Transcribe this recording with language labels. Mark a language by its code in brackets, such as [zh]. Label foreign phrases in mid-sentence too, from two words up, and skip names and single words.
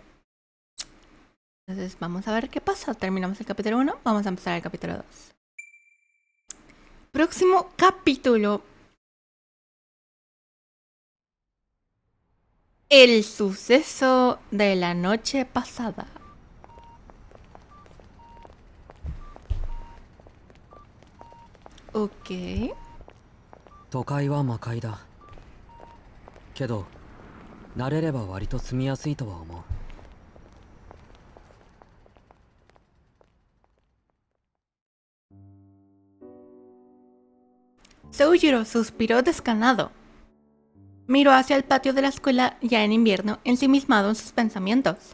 [es] Entonces vamos a ver qué pasa. Terminamos el capítulo 1, vamos a empezar el capítulo 2. Próximo capítulo. El suceso de la noche pasada. Ok. [ja] 都会は魔界だけど慣れれば割と住みやすいとは思う。 [es] Soujiro suspiró desganado. Miró hacia el patio de la escuela ya en invierno, ensimismado en sus pensamientos.